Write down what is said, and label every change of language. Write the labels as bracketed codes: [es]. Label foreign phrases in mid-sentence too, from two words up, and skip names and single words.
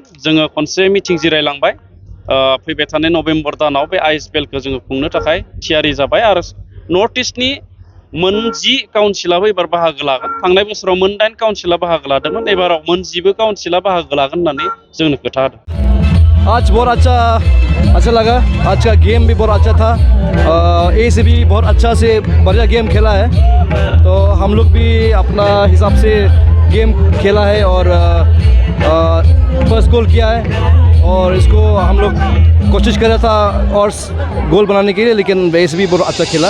[brx] जोङो खनसे मिटिं जिरायलांबाय। फैबाय थानाय नभेम्बर दानाव बे ISPL खौ जोङो खुंनो थाखाय थियारि जाबाय आरो नर्थ इस्टनि मोन10 काउन्सिलाबो एबार बाहागो लागोन। थांनाय बोसोराव मोन8 काउन्सिला बाहागो लादोंमोन, एबाराव मोन10 काउन्सिला बाहागो लागोन होननानै जोंनो खोथा होदों। [hi] आज बहुत अच्छा लगा। आज का गेम भी बहुत अच्छा था। ए से भी बहुत अच्छा से बढ़िया गेम खेला है, तो हम लोग भी अपना हिसाब से गेम खेला है और फर्स्ट गोल किया है और इसको हम लोग कोशिश कर रहा था और गोल बनाने के लिए, लेकिन ए से भी बहुत अच्छा खेला।